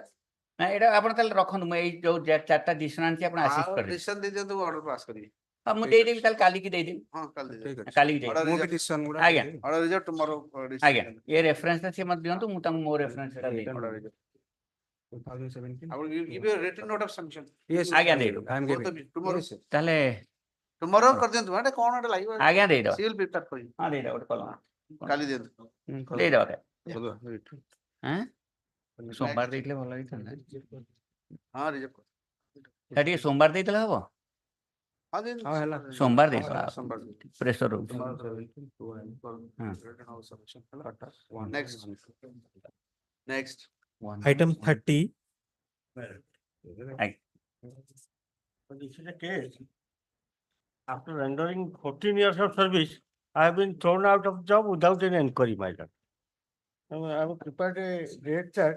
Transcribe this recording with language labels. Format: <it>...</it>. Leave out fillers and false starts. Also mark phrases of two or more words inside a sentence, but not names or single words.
<or>ନା ଏଇଟା ଆପଣ ତାହେଲେ ରଖନ୍ତୁ ମୁଁ ଏଇ ଯୋଉ ଚାରିଟା ଡିସିସନ ଆଣିଛି ଆପଣ ଆସିଷ୍ଟ ଆଉ କରିବେ। ଡିସିସନ ଦେଇଦିଅନ୍ତୁ</or> <en>order pass</en> <or>କରିବି ହଁ ମୁଁ ଦେଇଦେବି ତାହେଲେ କାଲିକି ଦେଇଦେବି। ହଁ କାଲି ଠିକ ଦେଇଦେବି ଅଛି କାଲିକି ଅର୍ଡର ଦେଇଦେବି। ମୁଁ ବି ରିଜର୍ଭ decision ଗୁଡା ଆଜ୍ଞା ଦେଇଦେବି।</or> <en>order reserve tomorrow</en> <or>ଆଜ୍ଞା ଏ ରେଫରେନ୍ସଟା ସେ ମତେ ଦିଅନ୍ତୁ ମୁଁ ତାଙ୍କୁ ମୋ ରେଫରେନ୍ସଟା ଦେଇଦେବି।</or> <en>order reserve 2017 I will give you a written note of sanction. yes</en> <or>ଆଜ୍ଞା</or> <en>I</en> <or>ଦେଇଦେବୁ।</or> <en>am Both giving of you, tomorrow. yes sir.</en> <or>ତାହେଲେ Tomorrow କରିଦିଅନ୍ତୁ ଏଟା କଣ ଗୋଟେ ଲାଗିବ ଆଜ୍ଞା ଦେଇଦେବା।</or> <en>seal prepare</en> <or>କରିବି ହଁ ଦେଇଦେବା ଗୋଟେ କଲମ କାଲି ଦିଅନ୍ତୁ ଦେଇଦେବା</or> <en>Follow it.</en> <or>ଆଁ ସୋମବାର ଦେଇଥିଲେ ଭଲ ହେଇଥାନ୍ତା। ହଁ ରିଜର୍ଭ ସେ ଟିକେ ସୋମବାର ଦେଇଥିଲେ ହବ ହଁ ଦିଅନ୍ତୁ ହଁ ହେଲା ସୋମବାର ଦେଇଦେବା ସୋମବାର ପ୍ରେସର ରହୁଛି।</or> <en>next next Item 30. This is a case. After rendering 14 years of service, I have been thrown out of job without any inquiry, my lord. I have prepared a rate chart.</en>